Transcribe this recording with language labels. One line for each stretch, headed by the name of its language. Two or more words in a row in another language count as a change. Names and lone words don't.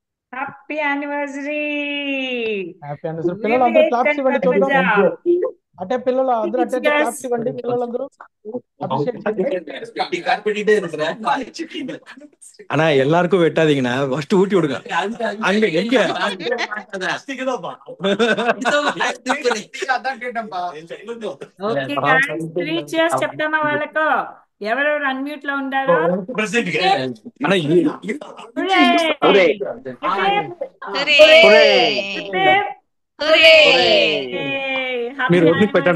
English: happy anniversary happy anniversary.
Telugu: పిల్లలు అందరూ క్లాప్స్ ఇవ్వండి చూద్దాం. అంటే పిల్లలు అందరూ అంటే క్లాప్స్ ఇవ్వండి. పిల్లలందరూ అప్రిషియేట్ చేయండి.
Tamil: ஆனா எல்லாருக்கும் வெட்டாதீங்கண்ணா, ஃபர்ஸ்ட் ஊட்டி விடுங்க. அங்க எங்க
English: okay guys
Telugu: 3 cheers చెప్తామా వాళ్ళకు? ఎవరెవరు అన్మ్యూట్ లో ఉండారో
Tamil: ஆனா హురే
Telugu: మీరు ఒడ్లు పెట్టాడా?